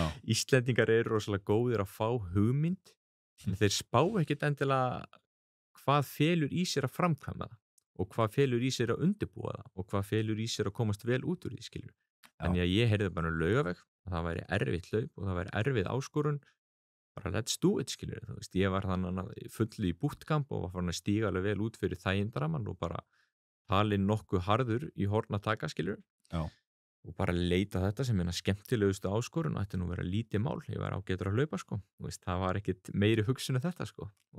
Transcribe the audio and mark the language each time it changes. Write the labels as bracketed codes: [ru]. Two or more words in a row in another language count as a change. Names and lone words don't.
[is] Íslendingar eru rosalega góðir að fá hugmynd, en þeir spá ekkert endilega hvað felur í sér að framkvæma það og hvað felur í sér að undirbúa það og hvað felur í sér að komast vel út úr því, skilur. Þannig að ég heyrði bara Laugaveg og það væri erfitt hlaup og það væri erfið áskorun, bara [en] let's do it, [is] skilur. Þú veist, ég var þannig fullu í bootcamp og var farin að stíga alveg vel út fyrir þægindraman og bara talinn nokkuð harður í horn að taka, skilur. já, Og bara leita þetta sem skemmtilegustu áskorun og ætti nú að vera lítið mál, ég var ágætur að hlaupa sko, þú veist, það var ekkit meiri hugsun en þetta sko og